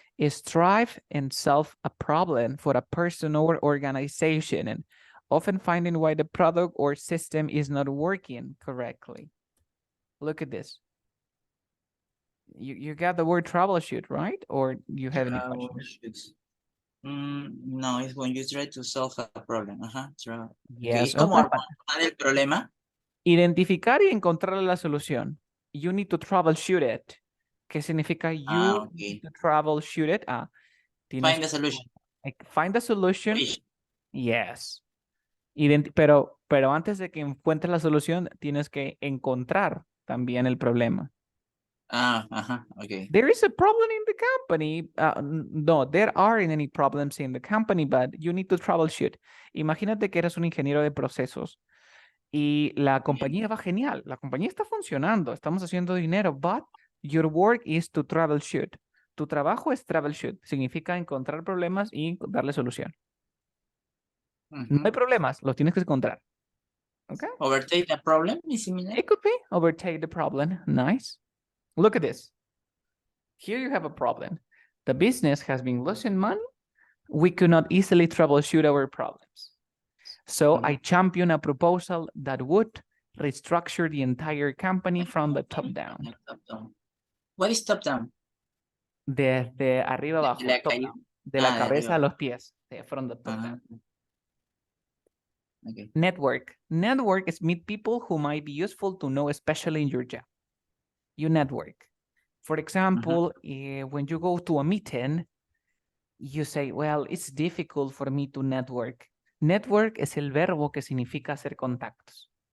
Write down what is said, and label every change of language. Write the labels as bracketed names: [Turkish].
[English] Strive and solve a problem for a person or organization and often finding why the product or system is not working correctly. Look at this. You got the word troubleshoot, right? Or you have any questions? No, it's when you try to solve a problem. Yes. [Spanish] Es como armar el problema. Identificar y encontrar la solución. [English] You need to troubleshoot it. [Spanish] ¿Qué significa [English] you need to troubleshoot it? Find the solution. Find the solution. Yes. [Spanish] Pero antes de que encuentres la solución, tienes que encontrar también el problema. [English] Okay. There is a problem in the company. No, there aren't any problems in the company, but you need to troubleshoot. [Spanish] Imagínate que eres un ingeniero de procesos y la compañía va genial. La compañía está funcionando. Estamos haciendo dinero, [English] but your work is to troubleshoot. [Spanish] Tu trabajo es troubleshoot. Significa encontrar problemas y darle solución. No hay problemas, los tienes que encontrar. [English] Okay. Overtake the problem is similar. It could be overtake the problem. Nice. Look at this. Here you have a problem. The business has been losing money. We could not easily troubleshoot our problems. So I champion a proposal that would restructure the entire company from the top down. What is top down? [Spanish] Desde arriba abajo. De la cabeza a los pies. [English] From the top down. Okay. Network. Network is meet people who might be useful to know, especially in your job. You network. For example, when you go to a meeting, you say, well, it's difficult for me to network. [Spanish] Network es el verbo que significa hacer contactos.